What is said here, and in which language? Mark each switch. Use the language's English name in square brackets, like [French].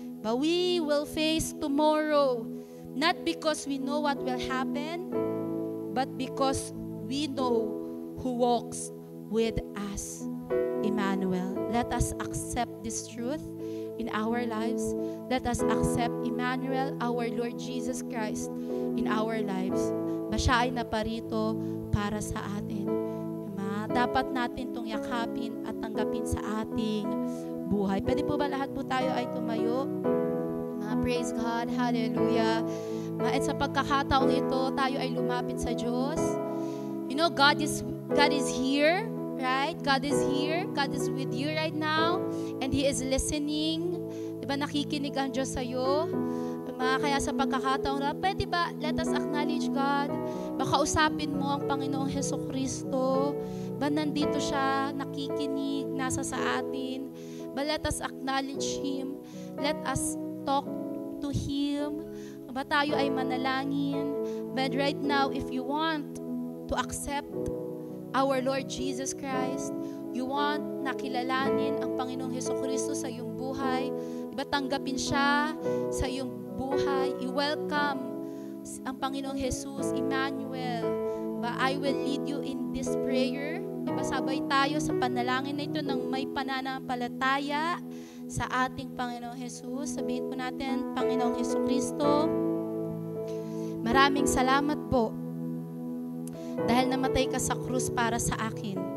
[English] But we will face tomorrow, not because we know what will happen, but because we know who walks with us, Emmanuel. Let us accept this truth in our lives. Let us accept Emmanuel, our Lord Jesus Christ, in our lives. [Filipino] Siya ay naparito para sa atin. Dapat natin itong yakapin at tanggapin sa ating buhay. Pwede po ba lahat po tayo ay tumayo? [English] Praise God, hallelujah. [Filipino] At sa pagkakataong ito, tayo ay lumapit sa Diyos. [English] You know, God is here, right? God is here. God is with you right now. And He is listening. [Filipino] Diba, nakikinig ang Diyos sa'yo? Kaya sa pagkakataon na, pwede ba, [English] let us acknowledge God. [Filipino] Baka usapin mo ang Panginoong Hesukristo. Ba nandito siya, nakikinig, nasa sa atin. [English] But let us acknowledge Him. Let us talk to Him. [Filipino] Ba tayo ay manalangin. [English] But right now, if you want [Filipino] to accept our Lord Jesus Christ, you want nakilalanin ang Panginoong Hesukristo sa iyong buhay, diba, tanggapin siya sa iyong buhay, i-welcome ang Panginoong Jesus, Emmanuel. Diba, [English] I will lead you in this prayer. [Filipino] Diba, sabay tayo sa panalangin na ito ng may pananampalataya sa ating Panginoong Jesus. Sabihin po natin, Panginoong Hesukristo, maraming salamat po dahil namatay ka sa krus para sa akin.